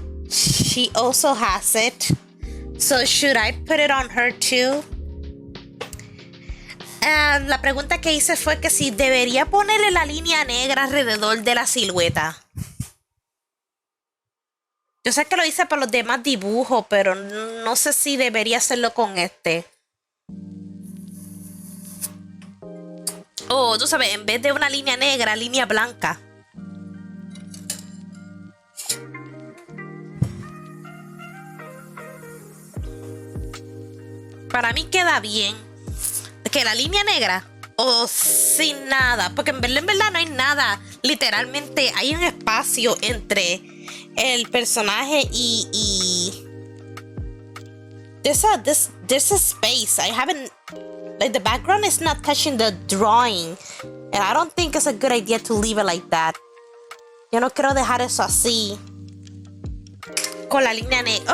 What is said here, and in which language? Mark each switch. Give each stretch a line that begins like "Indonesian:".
English: She also has it, so should I put it on her too?
Spanish: La pregunta que hice fue que si debería ponerle la línea negra alrededor de la silueta. Yo sé que lo hice para los demás dibujos, pero no sé si debería hacerlo con este. Oh, tú sabes, en vez de una línea negra, línea blanca. Para mí queda bien. Que la línea negra o sin nada, porque en verdad no hay nada, literalmente hay un espacio entre el personaje y
English: there's a space. I haven't, like, the background is not touching the drawing, and I don't think it's a good idea to leave it like that.
Spanish: Yo no quiero dejar eso así con la línea negra.